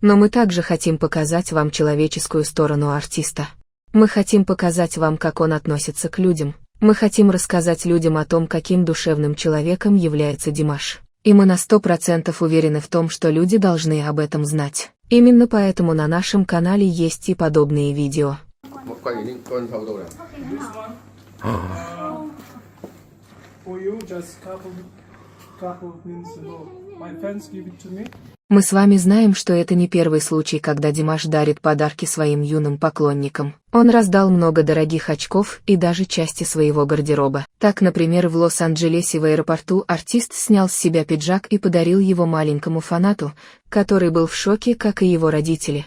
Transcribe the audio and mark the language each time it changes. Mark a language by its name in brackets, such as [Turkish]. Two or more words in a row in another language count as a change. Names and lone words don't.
[Russian] Но мы также хотим показать вам человеческую сторону артиста. Мы хотим показать вам, как он относится к людям. Мы хотим рассказать людям о том, каким душевным человеком является Димаш. И мы на 100% уверены в том, что люди должны об этом знать. Именно поэтому на нашем канале есть и подобные видео. [Vietnamese] Quay những con sâu đâu nào? [English] This one. For you, just couple of minutes ago. My fans give it to me. [Russian] Мы с вами знаем, что это не первый случай, когда Димаш дарит подарки своим юным поклонникам. Он раздал много дорогих очков и даже части своего гардероба. Так, например, в Лос-Анджелесе в аэропорту артист снял с себя пиджак и подарил его маленькому фанату, который был в шоке, как и его родители.